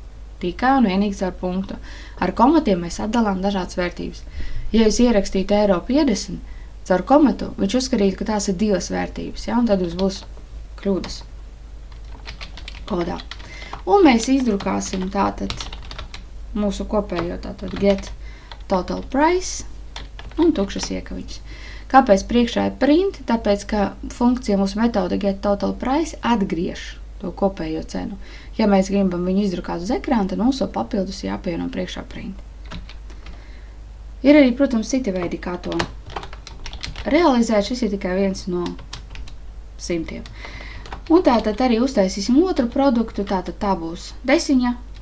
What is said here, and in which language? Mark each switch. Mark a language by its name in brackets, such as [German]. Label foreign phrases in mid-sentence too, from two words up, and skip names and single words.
[Latvian] Ar komatiem mēs atdalām dažādas vērtības. Ja jūs ierakstītu €50 caur komatu, viņš uzskatītu, ka tās ir 2 vērtības, un tad jūs būs kļūdas kodā. Un mēs izdrukāsim tātad mūsu kopējo tātad [English] get total price [Latvian] un tukšas iekaviņas. Kāpēc priekšā ir print? Tāpēc, ka funkcija mūsu metode [English] get total price [Latvian] atgriež to kopējo cenu. Ja mēs gribam viņu izdrukāt uz ekrāna, tad mums to papildus jāpievieno priekšā print. Ir arī, protams, citi veidi, kā to realizēt. Šis ir tikai viens no 100. Un tātad arī uztaisīsim otru produktu, tātad tā būs desiņa.